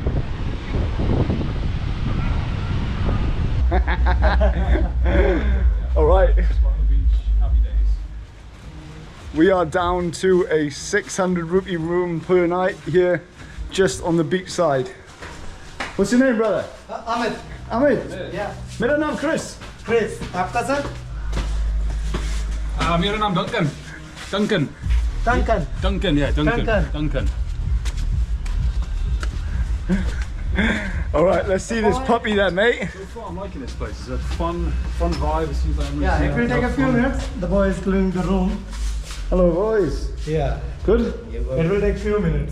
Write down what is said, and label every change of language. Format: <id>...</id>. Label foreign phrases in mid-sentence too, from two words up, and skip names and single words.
<en>All right, we are down to a 600 rupee room per night here, just on the beach side. What's your name, brother? Amit. Amit? Yeah.</en> <hi>मेरा नाम Chris.</hi> <en>Chris.</en> <hi>आपका सर? मेरा नाम Duncan. Duncan.</hi> <en>Duncan. Duncan, yeah, Duncan. Duncan. Duncan. All right, let's see this puppy then, mate. So far, I'm liking this place. It's a fun vibe. It seems like I'm Yeah, it will take a few minutes. The boy is cleaning the room. Hello, boys. Yeah. Good? It will take few minutes.</en>